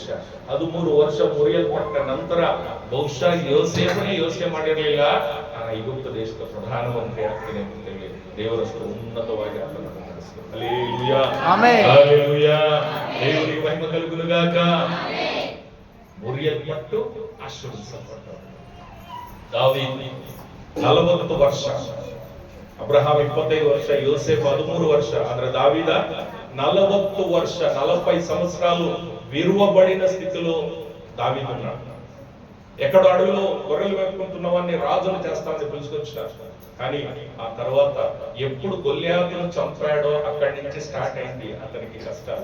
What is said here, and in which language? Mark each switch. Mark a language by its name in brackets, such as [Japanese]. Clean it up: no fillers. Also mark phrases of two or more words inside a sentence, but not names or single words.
[Kannada] 13 ವರ್ಷ ಮುರಿಯಲ್ಪಟ್ಟ ನಂತರ ಬಹುಶಃ ಯೋಸೇಫನೇ ಯೋಚನೆ ಮಾಡಿರಲಿಲ್ಲ, ನಾನು ಐಗುಪ್ತ ದೇಶದ ಪ್ರಧಾನಮಂತ್ರಿ ಆಗ್ತೀನಿ ಅಂತ ಹೇಳಿ ದೇವರಷ್ಟು ಉನ್ನತವಾಗಿ ಆತನನ್ನು ನಡೆಸಿದರು. ಹಲ್ಲೆಲೂಯಾ, ಆಮೆನ್, ಹಲ್ಲೆಲೂಯಾ. ದೇವರಿಗೆ ಮಹಿಮೆ ಕಲುಗುನುಗಾಕ. ಮುರಿಯಲ್ಪಟ್ಟು ಆಶೀರ್ವದಿಸಲ್ಪಟ್ಟರು. ದಾವೀದ 40 ವರ್ಷ, ಅಬ್ರಹಾಂ 25 ವರ್ಷ, యోసేపు 13 ವರ್ಷ. [Telugu] ఆంధ్ర దావీద 40 ವರ್ಷ, 40 సంవత్సరాలు విరువబడిన స్థితిలో దావీదు ఉన్నాడు. ఎక్కడో అడవిలో గొర్రెలు మేపుకుంటున్నవాన్ని రాజును చేస్తామని పిలుచుకొచ్చినారు. కానీ ఆ తర్వాత ఎప్పుడు గొల్యాతును చంపాడో అక్కడి నుంచి స్టార్ట్ అయింది అతనికి కష్టాలు.